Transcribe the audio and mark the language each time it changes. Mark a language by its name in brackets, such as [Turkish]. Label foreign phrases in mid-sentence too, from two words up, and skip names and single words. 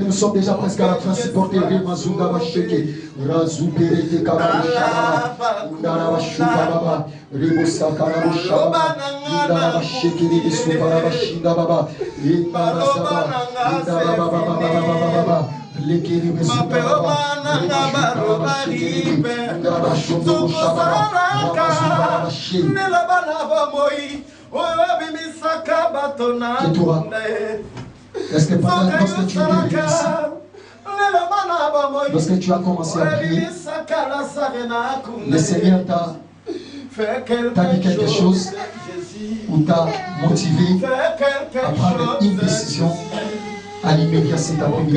[French] nous sommes déjà presque à la fin, supporter Remazunda Basheke, Razupere Kababa, Darabashubaba, Rebusa Karabushaba, Darabasheke, Subarabashinda Baba, Indarasaba, Indarababa. Est-ce que pendant lorsque tu es venu ici, lorsque tu as commencé à prier, le Seigneur t'a dit quelque chose ou t'a motivé à prendre une décision à l'immédiat cet après-midi?